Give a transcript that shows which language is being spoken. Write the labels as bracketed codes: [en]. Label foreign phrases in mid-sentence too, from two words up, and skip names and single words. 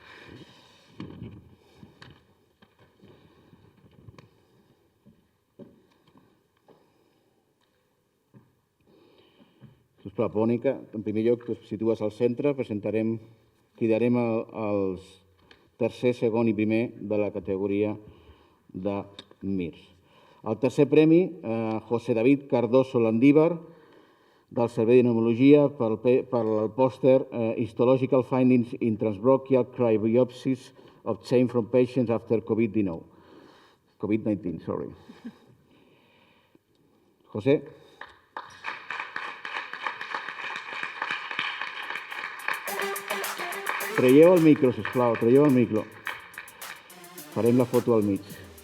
[ca] Sisplau, Mònica, en primer lloc, et situes al centre, cridarem els tercer, segon i primer de la categoria de MIRS. El tercer premi, José David Cardoso Landívar, del Servei de Pneumologia, per el pòster Histological Findings in Transbronchial Cryobiopsies Obtained from Patients After COVID-19. José. Traieu el micro, sisplau, traieu el micro. Farem la foto al mig.